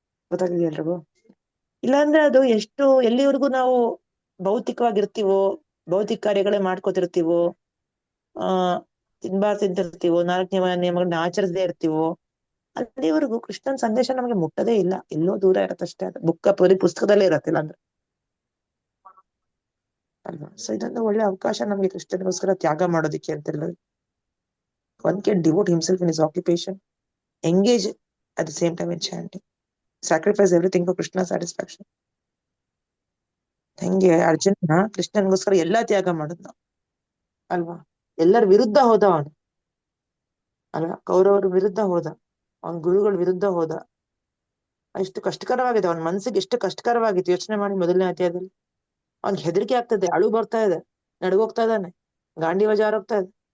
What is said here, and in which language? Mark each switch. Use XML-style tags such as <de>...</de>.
<kn>ಗೊತ್ತಾಗಿದೆಯಾ ಎಲ್ರಿಗೂ? ಇಲ್ಲಾಂದ್ರೆ ಅದು ಎಲ್ಲಿವರೆಗೂ ನಾವು ಭೌತಿಕವಾಗಿರ್ತೀವೋ, ಭೌತಿಕ ಕಾರ್ಯಗಳೇ ಮಾಡ್ಕೋತಿರ್ತೀವೋ, ತಿಂತಿರ್ತೀವೋ, 4 ನಿಯಮಗಳನ್ನ ಆಚರಿಸದೇ ಇರ್ತೀವೋ, ಅಲ್ಲಿವರೆಗೂ ಕೃಷ್ಣನ್ ಸಂದೇಶ ನಮಗೆ ಮುಟ್ಟದೇ ಇಲ್ಲ. ಎಲ್ಲೋ ದೂರ ಇರತ್ತಷ್ಟೇ. ಅದು ಪುಸ್ತಕದಲ್ಲೇ ಇರತ್ತಿಲ್ಲ ಅಂದ್ರೆ ಅಲ್ವಾ. ಸೊ ಇದೊಂದು ಒಳ್ಳೆ ಅವಕಾಶ ನಮ್ಗೆ ಕೃಷ್ಣನಿಗೋಸ್ಕರ ತ್ಯಾಗ ಮಾಡೋದಿಕ್ಕೆ ಅಂತೆಲ್ಲ.</kn> <en>One can devote himself in his occupation, engage at the same time in chanting, sacrifice everything for Krishna's satisfaction.</en> <kn>ಹೆಂಗೆ ಅರ್ಜುನ ಕೃಷ್ಣನಿಗೋಸ್ಕರ ಎಲ್ಲಾ ತ್ಯಾಗ ಮಾಡಿದ್ನ ಅಲ್ವಾ. ಎಲ್ಲರ ವಿರುದ್ಧ ಹೋದ ಅವನು ಅಲ್ವಾ. ಕೌರವರ ವಿರುದ್ಧ ಹೋದ, ಅವನ ಗುರುಗಳ ವಿರುದ್ಧ ಹೋದ. ಎಷ್ಟು ಕಷ್ಟಕರವಾಗಿದೆ ಅವನ ಮನಸ್ಸಿಗೆ, ಎಷ್ಟು ಕಷ್ಟಕರವಾಗಿತ್ತು ಯೋಚನೆ ಮಾಡಿ. ಮೊದಲನೇ ಅಧ್ಯಾಯದಲ್ಲಿ ಅವ್ನಿಗೆ ಹೆದರಿಕೆ ಆಗ್ತದೆ, ಅಳು ಬರ್ತಾ ಇದೆ, ನಡುಗೋಗ್ತಾ ಇದ್ದಾನೆ, ಗಾಂಡಿವ ಜಾರೋಗ್ತಾ ಇದೆ.</kn>